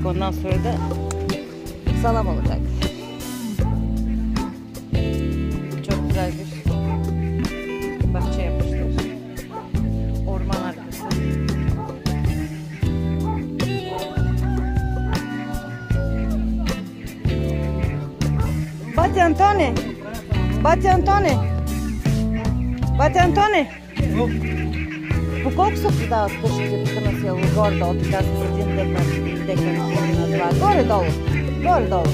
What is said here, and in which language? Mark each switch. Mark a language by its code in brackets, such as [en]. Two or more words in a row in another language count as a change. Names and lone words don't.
[tr] Ondan sonra da salam olacak. Çok güzel bir bahçe yapmışlar. Orman arkası. [bg] Бате Антоне! Бати Антоне! Бати Антоне! По колко се продават къщите тук на село? Горе-долу, така с един декар на това. Горе-долу. Горе-долу.